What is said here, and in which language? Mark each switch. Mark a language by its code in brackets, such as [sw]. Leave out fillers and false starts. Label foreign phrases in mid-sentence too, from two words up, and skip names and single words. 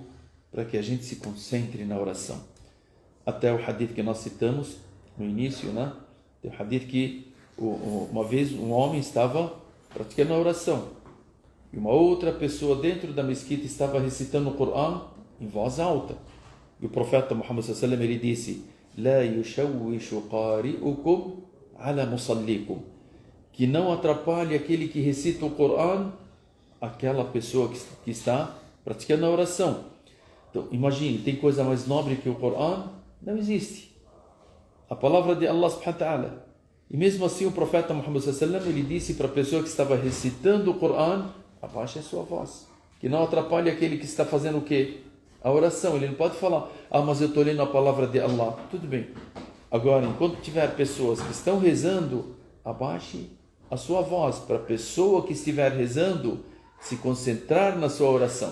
[pt] Para que a gente se concentre na oração. Até o hadith que nós citamos no início, né? Tem o hadith que uma vez um homem estava praticando a oração e uma outra pessoa dentro da mesquita estava recitando o Coran em voz alta. E o profeta Muhammad [ar] صلى الله عليه وسلم, [pt] ele disse: [ar] "لا يشوش قارئكم على مصليكم", [pt] que não atrapalhe aquele que recita o Coran, aquela pessoa que está praticando a oração. Então, imagine, tem coisa mais nobre que o Coran? Não existe. A palavra de [ar] الله سبحانه وتعالى. [pt] E mesmo assim o profeta Muhammad [ar] صلى الله عليه وسلم, [pt] ele disse para a pessoa que estava recitando o Coran: abaixe a sua voz, que não atrapalhe aquele que está fazendo o quê? A oração. Ele não pode falar: mas eu estou lendo a palavra de Allah. Tudo bem. Agora, enquanto tiver pessoas que estão rezando, abaixe a sua voz para a pessoa que estiver rezando se concentrar na sua oração.